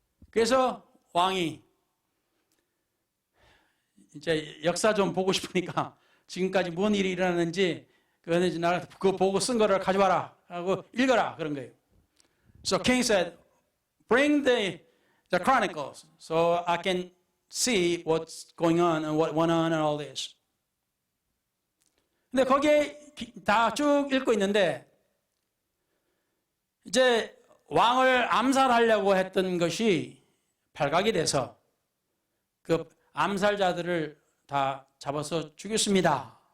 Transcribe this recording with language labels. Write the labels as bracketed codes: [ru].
[ko] 그래서 왕이 이제 역사 좀 보고 싶으니까 지금까지 뭔 일이 일어났는지 그거 보고 쓴 거를 가져와라 하고 읽어라 그런 거예요. [en] So king said, bring the chronicles so I can see what's going on and what went on and all this. [ko] 근데 거기에 다 쭉 읽고 있는데 이제 왕을 암살하려고 했던 것이 발각이 돼서 그 암살자들을 다 잡아서 죽였습니다.